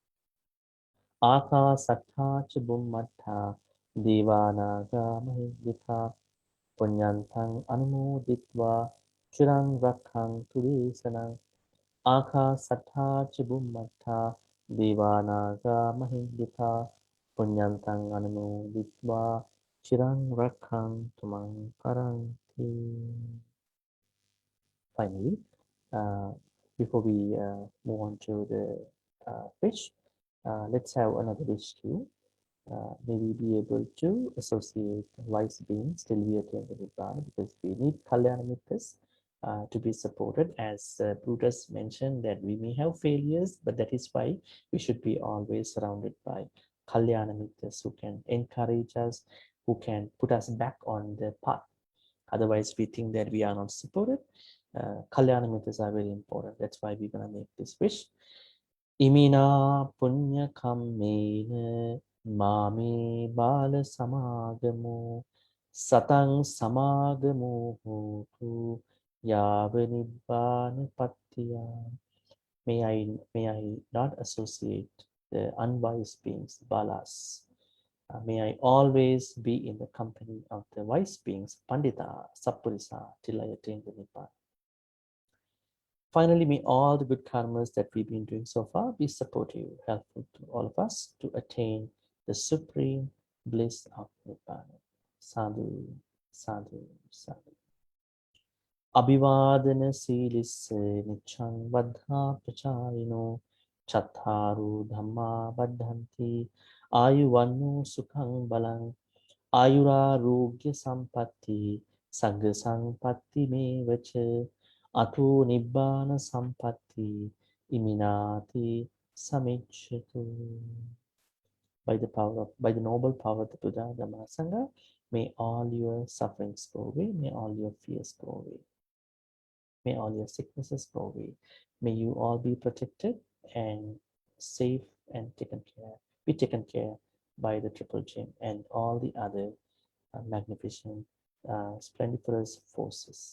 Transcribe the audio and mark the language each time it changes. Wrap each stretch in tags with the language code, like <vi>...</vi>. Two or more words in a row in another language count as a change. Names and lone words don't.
<pi>Akasattha ca bummattha devanaga mahindika punyantang anumoditva chirang rakkhantu desanang. Akasattha ca bummattha devanaga mahindika punyantang anumoditva chirang rakkhantu mang paranti.</pi> <en>Finally, before we move on to the fish, let's have another wish too. May we be able to associate wise beings till we attain the Nibbana, because we need</en> <pi>Kalyana Mittas</pi> <en>to be supported. As Brutus mentioned, that we may have failures, but that is why we should be always surrounded by</en> <pi>Kalyana Mittas</pi> <en>who can encourage us, who can put us back on the path. Otherwise, we think that we are not supported.</en> <pi>Kalyana Mittas</pi> <en>are very important. That's why we're going to make this wish.</en> <pi>Imina punya kammena mame bala samagamo satang samagamo hotu yava nibbana pattiya.</pi> <en>May I not associate the unwise beings, balas. May I always be in the company of the wise beings,</en> <pi>pandita, sappurisa,</pi> <en>till I attain the nibbana. Finally, may all the good karmas that we've been doing so far be supportive, helpful to all of us to attain the supreme bliss of Nibbana.</en> <pi>Sadhu, sadhu, sadhu. Abhivadana silisse nichang vaddha pracharino chattharu dhamma vaddhanti ayuvannu sukhang balang ayurarogya sampatti sagga sampatti me vacha Atu nibbana sampatti iminati samichatu.</pi> <en>By the noble power of the Buddha, Dhamma, Sangha, may all your sufferings go away, may all your fears go away, may all your sicknesses go away, may you all be protected and safe and be taken care by the triple gem and all the other magnificent, splendiferous forces.</en>